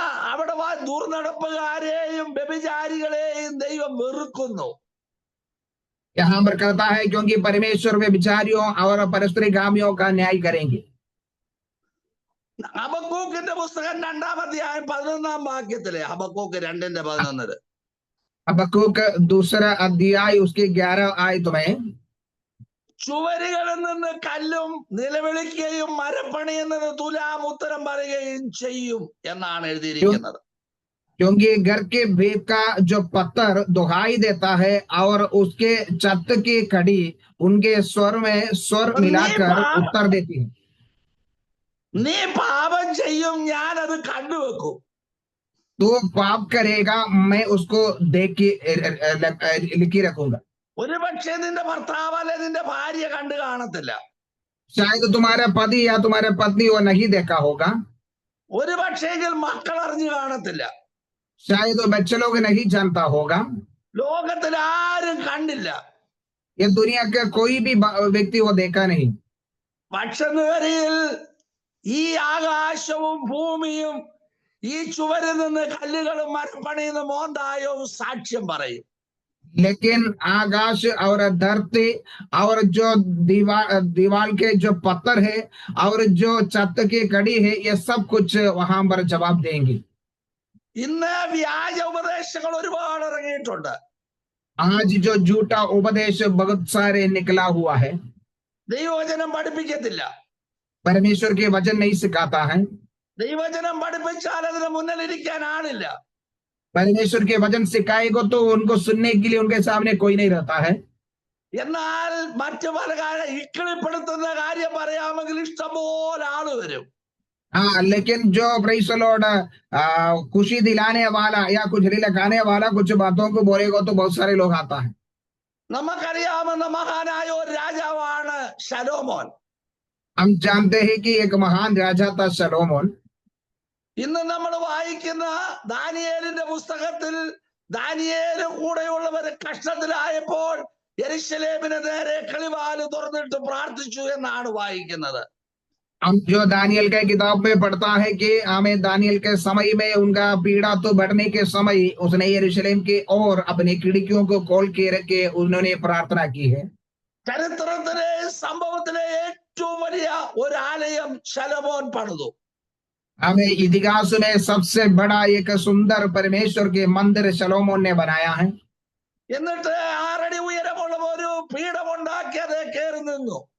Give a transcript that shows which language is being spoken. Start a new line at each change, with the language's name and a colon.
Malayalam: അവിടെ ദുർനടപ്പുകാരെയും വ്യഭിചാരികളെയും ദൈവം വെറുക്കുന്നു.
Hindi: यहाँ पर कहता है क्योंकि परमेश्वर व्यभिचारियों और परस्त्रीगामियों का न्याय करेंगे।
Malayalam: ഹബക്കൂക്കിന്റെ പുസ്തകം 2-ാം അധ്യായം 11-ാം വാക്യത്തിലെ, ഹബക്കൂക്ക് 2:11.
Hindi: हबक्कूक 2 अध्याय उसके 11 आयत में,
Malayalam: ചുവരുകളിൽ നിന്ന് കല്ലും നിലവിളിക്കുകയും മരപ്പണിയുന്നത് തുലാം ഉത്തരം പറയുകയും ചെയ്യും എന്നാണ് എഴുതിയിരിക്കുന്നത്.
Hindi: क्योंकि घर के भेद का जो पत्थर दुहाई देता है और उसके छत की कड़ी उनके स्वर में स्वर मिलाकर उत्तर देती है।
Malayalam: നീ പാപം ചെയ്യും ഞാൻ അത് കണ്ടുവെക്കും.
Hindi: तो पाप करेगा मैं उसको देख के लिखी रखूंगा।
Malayalam: ഒരു പക്ഷേ നിന്റെ ഭർത്താവ് അല്ലെ നിന്റെ ഭാര്യ കണ്ടു കാണത്തില്ല.
Hindi: शायद तुम्हारा पति या तुम्हारे पत्नी वो नहीं देखा होगा।
Malayalam: ഒരു പക്ഷേങ്കിൽ മക്കൾ അറിഞ്ഞു കാണത്തില്ല.
Hindi: शायद वो बच्चे लोग नहीं जानता होगा।
Malayalam: ലോകത്തിൽ ആരും കണ്ടില്ല.
Hindi: ये दुनिया का कोई भी व्यक्ति वो देखा नहीं।
Malayalam: പക്ഷനിവരിൽ ഈ ആകാശവും ഭൂമിയും ഈ ചുവരിൽ നിന്ന് കല്ലുകളും മരപ്പണിയുന്ന മോന്തായവും സാക്ഷ്യം പറയും.
Hindi: लेकिन आकाश और धरती और जो दीवार के जो पत्थर है और जो छत की कड़ी है ये सब कुछ वहां पर जवाब देंगे।
Malayalam: ഇന്ന് വ്യാജ ഉപദേശങ്ങൾ ഒരുപാട് ഇറങ്ങിയിട്ടുണ്ട്.
Hindi: आज जो झूठा उपदेश बहुत सारे निकला हुआ है,
Malayalam: ദൈവവചനം പഠിപ്പിക്കത്തില്ല.
Hindi: परमेश्वर के वचन नहीं सिखाता है,
Malayalam: ദൈവവചനം പഠിപ്പിച്ചാൽ അതിന് മുന്നിലിരിക്കാൻ ആളില്ല.
Hindi: परमेश्वर के वचन सिखाएगा तो उनको सुनने के लिए उनके सामने कोई नहीं रहता है।
Malayalam: എന്നാൽ മറ്റു പല ഇക്കിളിപ്പെടുത്തുന്ന കാര്യം പറയാമെങ്കിൽ ഇഷ്ടംപോലെ ആള് വരും.
Hindi: हाँ, लेकिन जो
English: praise the lord
Hindi: खुशी दिलाने वाला या कुछ लगाने वाला कुछ बातों को बोलेगा तो बहुत सारे लोग आता है।
Malayalam: നമുക്കറിയാവുന്ന മഹാനായ ഒരു രാജാവാണ് ശലോമോൻ.
Hindi: हम जानते हैं कि एक महान राजा था शलोमोन।
Malayalam: ഇന്ന് നമ്മൾ വായിക്കുന്ന ദാനിയേലിന്റെ പുസ്തകത്തിൽ ദാനിയേലും കൂടെയുള്ളവര് കഷ്ടത്തിലായപ്പോൾ യെരൂശലേമിന് നേരെ കിളിവാല് തുറന്നിട്ട് പ്രാർത്ഥിച്ചു എന്നാണ് വായിക്കുന്നത്.
Hindi: हम जो दानियल के किताब में पढ़ता है कि हमें दानियल के समय में उनका पीड़ा तो बढ़ने के समय उसने यरूशलेम के और अपनी खिड़कियों को खोल के रखे उन्होंने प्रार्थना की है।
Malayalam: ചരിത്രത്തിലെ സംഭവത്തിലെ ഏറ്റവും വലിയ ഒരു ആലയം ശലോമോൻ പണിതു.
Hindi: हमें इतिहास में सबसे बड़ा एक सुंदर परमेश्वर के मंदिर शलोमोन ने बनाया है।
Malayalam: എന്നിട്ട് 6 അടി ഉയരമുള്ള ഒരു പീഠമുണ്ടാക്കി അത് കയറി നിന്നു.